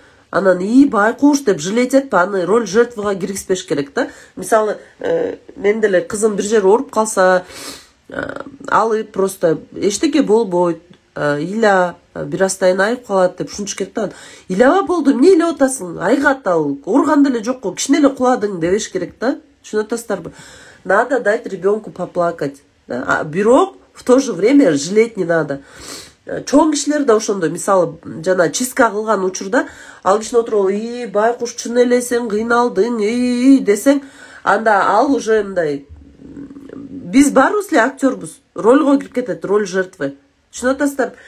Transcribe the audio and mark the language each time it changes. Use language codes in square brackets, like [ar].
[ky] анан байкуш деп жалеть этпи, аны роль жертвага киргизбеш керек да. Мисалы, мен деле кызым бир жер ооруп калса, алып просто эчтеке болбойт, иля бир азтайын айып калат деп ушинтиш керек да. Илаба болду, эмне илеп атасың? Айгат ал, ооруган деле жокко, кичине эле куладың дебеш керек да. Түшүнүп атасыздарбы? [ru] Надо дать ребенку поплакать. Да? Бирок в то же время жалеть не надо. [ky] Чоң кишилер да ошондой, мисалы, жана чистка кылган учурда ал кишини отуруп, байкуш чын эле сен кыйналдың, десең, анда ал уже мындай, биз баарыбыз эле актербуз, рольго кирип кетет, [ru] роль жертвы. [ky] Түшүнүп атасыздар?